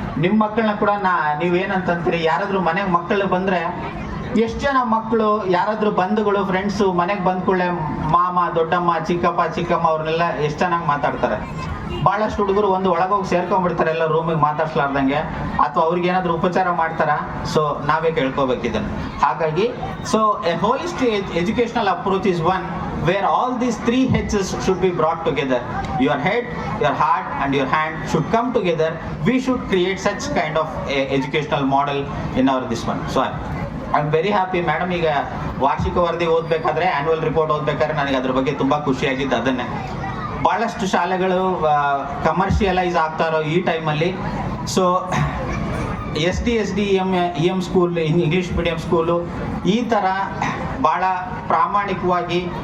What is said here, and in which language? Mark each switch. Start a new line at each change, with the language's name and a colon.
Kannada: ನಿಮ್ಮ ಮಕ್ಕಳನ್ನ ಕೂಡ ನೀವೇನಂತೀರಿ, ಯಾರಾದ್ರೂ ಮನೆಗೆ ಮಕ್ಕಳು ಬಂದ್ರೆ ಎಷ್ಟು ಜನ ಮಕ್ಕಳು, ಯಾರಾದ್ರೂ ಬಂಧುಗಳು, ಫ್ರೆಂಡ್ಸು ಮನೆಗೆ ಬಂದ ಕೂಡಲೇ ಮಾಮ, ದೊಡ್ಡಮ್ಮ, ಚಿಕ್ಕಮ್ಮ ಅವ್ರನ್ನೆಲ್ಲ ಎಷ್ಟು ಚೆನ್ನಾಗಿ ಮಾತಾಡ್ತಾರೆ. ಬಹಳಷ್ಟು ಹುಡುಗರು ಒಂದು ಒಳಗೋಗಿ ಸೇರ್ಕೊಂಡ್ಬಿಡ್ತಾರೆ ಎಲ್ಲ ರೂಮಿಗೆ ಮಾತಾಡ್ಸ್ಲಾರ್ದಂಗೆ, ಅಥವಾ ಅವ್ರಿಗೆ ಏನಾದ್ರು ಉಪಚಾರ ಮಾಡ್ತಾರ. ಸೊ ನಾವೇ ಕೇಳ್ಕೋಬೇಕು ಇದನ್ನು. ಹಾಗಾಗಿ
English: So a holistic educational approach is one where all these 3 H's should be brought together. Your head, your heart and your hand should come together. We should create such kind of a educational model in our this one. So I'm very happy madam.
Kannada: ಈಗ ವಾರ್ಷಿಕ ವರದಿ ಓದಬೇಕಾದ್ರೆ, annual report ಓದಬೇಕಾದ್ರೆ ನನಗೆ ಅದ್ರ ಬಗ್ಗೆ ತುಂಬಾ ಖುಷಿಯಾಗಿದ್ದು ಅದನ್ನೇ. ಬಹಳಷ್ಟು ಶಾಲೆಗಳು ಕಮರ್ಷಿಯಲೈಸ್ ಆಗ್ತಾ ಇರೋ ಈ ಟೈಮಲ್ಲಿ, so SDEM school, English medium school, ಈ ಥರ ಭಾಳ ಪ್ರಾಮಾಣಿಕವಾಗಿ